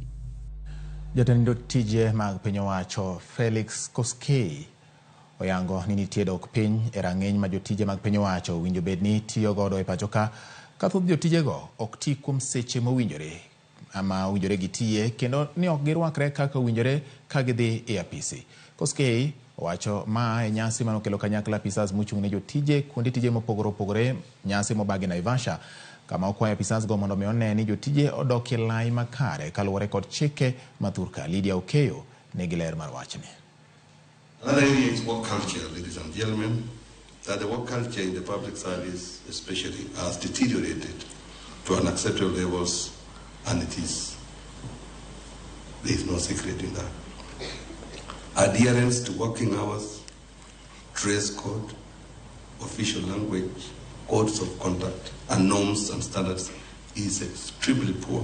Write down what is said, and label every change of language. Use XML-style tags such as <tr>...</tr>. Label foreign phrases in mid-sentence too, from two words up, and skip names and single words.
<luo>Jatend tije mag piny owacho Felix Koskei oyango ni nitie dok piny e rang'eny ma jotije mag piny owacho winjo bed ni tiyo godo e pacho ka thoth jotijego ok ti kuom seche mowinjore ama winjore gitiye kendo ni ok girwakre kaka winjore ka gidhi e apisi. Koskei owacho ma e nyasi manokelo kanyakla apisas mochung' ne jotije kuonde tije mopogore opogore, nyasi mobagi Naivasha, kama okwayo apisas go mondo one ni jotije odok e lai makare kaluwore kod chike mathurka. Lydia Okeyo nigi ler mar wachni.</luo> <en>Another area is work culture, ladies and gentlemen, that the work culture in the public service especially has deteriorated to unacceptable levels, and there is no secret in that. Adherence to working hours, dress code, official language, codes of conduct, and norms and standards is extremely poor.</en>